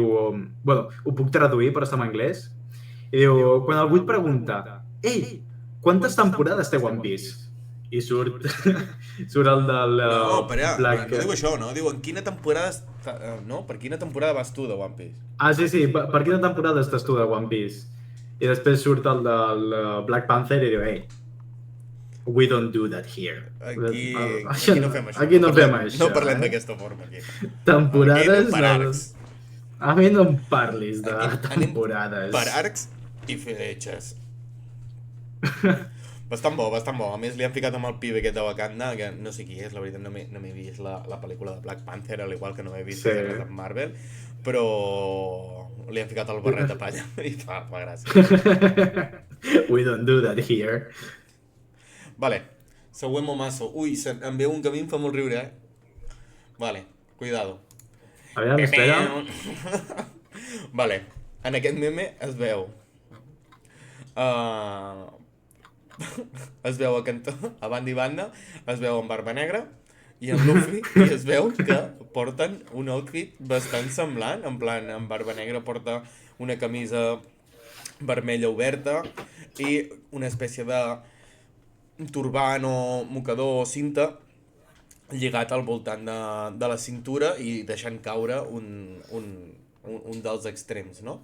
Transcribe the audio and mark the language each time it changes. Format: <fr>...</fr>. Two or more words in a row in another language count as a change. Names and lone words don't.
<ca>Bueno, ho puc traduir, però està en anglès. I diu, quan algú et pregunta ei, quantes temporades té One Piece? I surt el del... No, espera, no diu això, no? Diu, en quina temporada... No? Per quina temporada vas tu de One Piece? Ah, sí, per quina temporada estàs tu de One Piece? I després surt el del Black Panther i diu,</ca> <en>hey, we don't do that here.</en> <ca>Aquí no fem això. Aquí no fem això. No parlem d'aquesta forma, aquí. Temporades... Per arcs. A mi no em parlis de temporades. Per arcs i fletxes. Bastant bo. A més, li han ficat amb el pibe aquest de Wakanda, que no sé qui és, la veritat, no m'he vist la pel·lícula de Black Panther, al igual que no m'he vist de Marvel, però li han ficat el barret de palla i fa gràcia.</ca> <en>We don't do that here.</en> <ca>Vale, següent momasso. Ui, em ve un que a mi em fa molt riure, Vale, cuidado. Aviam, espera. Vale, en aquest meme es veu... es veu a cantó, a banda i banda, es veu amb barba negra i en Luffy, i es veu que porten un outfit bastant semblant, en plan, amb barba negra porta una camisa vermella oberta i una espècie de turbant o mocador o cinta lligat al voltant de la cintura i deixant caure un dels extrems, no?</ca>